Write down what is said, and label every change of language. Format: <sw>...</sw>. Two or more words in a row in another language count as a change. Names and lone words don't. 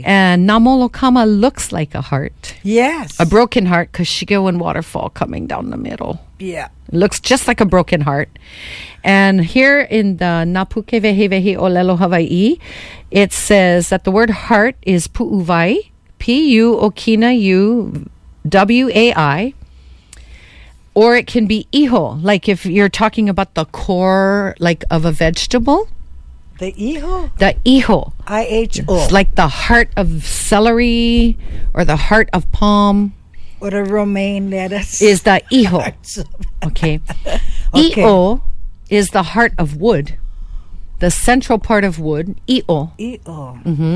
<en>And Namolokama looks like a heart. Yes. A broken heart because Shigewan waterfall coming down the middle. Yeah. It looks just like a broken heart. And here in the Napuke Vehevehi Olelo Hawaii, it says that the word heart is pu'uwai, P-U-O-K-I-N-A-U-W-A-I. Or it can be iho, like if you're talking about the core like of a vegetable. The iho? The iho. I-H-O. It's like the heart of celery or the heart of palm. Or the romaine lettuce. Is the iho. Okay. I'o is the heart of wood. The central part of wood. I'o. I'o. Mm-hmm.</en>